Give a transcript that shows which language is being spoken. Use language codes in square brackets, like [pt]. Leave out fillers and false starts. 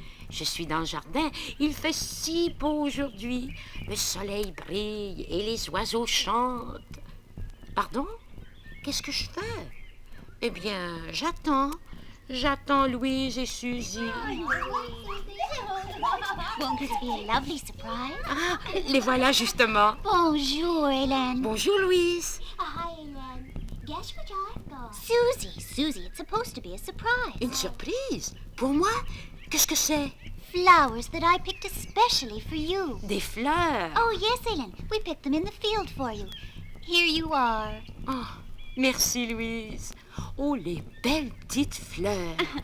[fr] Je suis dans le jardin, il fait si beau aujourd'hui. Le soleil brille et les oiseaux chantent. Pardon? Qu'est-ce que je fais? Eh bien, j'attends. J'attends Louise et Suzy. [en] Won't it be a lovely surprise? [fr] Ah, les voilà justement. Bonjour, Hélène. Bonjour Louise. [en] Hi, Hélène. Guess what I've got? Susie, it's supposed to be a surprise. [fr] Une surprise? Pour moi? Qu'est-ce que c'est? [en] Flowers that I picked especially for you. [fr] Des fleurs. [en] Oh, yes, Hélène. We picked them in the field for you. Here you are. [fr] Oh, merci Louise. Oh, les belles petites fleurs.